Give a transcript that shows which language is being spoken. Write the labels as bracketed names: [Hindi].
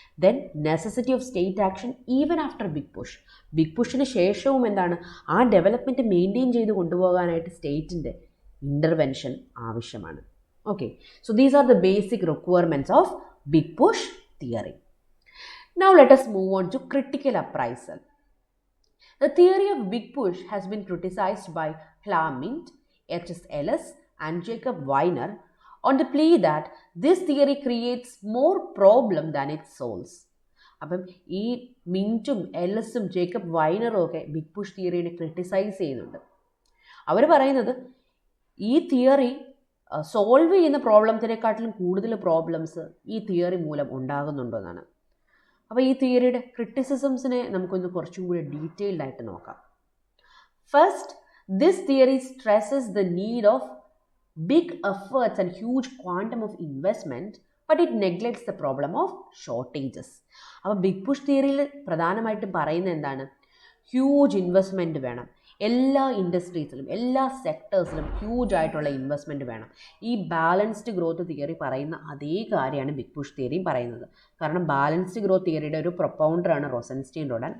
[English] then necessity of state action even after [Malayalam] big പുഷിന് ശേഷവും എന്താണ്, ആ ഡെവലപ്മെൻറ്റ് മെയിൻറ്റെയിൻ ചെയ്ത് കൊണ്ടുപോകാനായിട്ട് സ്റ്റേറ്റിൻ്റെ ഇൻ്റർവെൻഷൻ ആവശ്യമാണ്. [English] Okay, so these are the basic requirements of big push theory. Now let us move on to critical appraisal. The theory of big push has been criticized by Clement, H.S. Ellis and Jacob Weiner on the plea that this theory creates more problem than it solves. [Malayalam] അപ്പം ഈ മിൻറ്റും എല്ലസും Jacob വൈനറും ഒക്കെ big push തിയറിനെ criticise ചെയ്യുന്നുണ്ട്. അവർ പറയുന്നത് ഈ theory solve ചെയ്യുന്ന പ്രോബ്ലത്തിനെക്കാട്ടിലും കൂടുതൽ problems ഈ theory മൂലം ഉണ്ടാകുന്നുണ്ടെന്നാണ്. അപ്പോൾ ഈ തിയറിയുടെ ക്രിറ്റിസിസംസിനെ നമുക്കൊന്ന് കുറച്ചും കൂടി ഡീറ്റെയിൽഡ് ആയിട്ട് നോക്കാം. [English] First, this theory stresses the need of big efforts and huge quantum of investment, but it neglects the problem of shortages. [Malayalam] അപ്പോൾ ബിഗ് പുഷ് തിയറിയിൽ പ്രധാനമായിട്ടും പറയുന്നത് എന്താണ്? ഹ്യൂജ് ഇൻവെസ്റ്റ്മെൻറ്റ് വേണം. എല്ലാ ഇൻഡസ്ട്രീസിലും എല്ലാ സെക്ടേഴ്സിലും ഹ്യൂജ് ആയിട്ടുള്ള ഇൻവെസ്റ്റ്മെൻറ്റ് വേണം. ഈ ബാലൻസ്ഡ് ഗ്രോത്ത് തിയറി പറയുന്ന അതേ കാര്യമാണ് ബിഗ് പുഷ് തിയറിയും പറയുന്നത്. കാരണം ബാലൻസ്ഡ് ഗ്രോത്ത് തിയറിയുടെ ഒരു പ്രൊപ്പൗണ്ടറാണ് റോസൻസ്റ്റീൻ റോഡാൻ.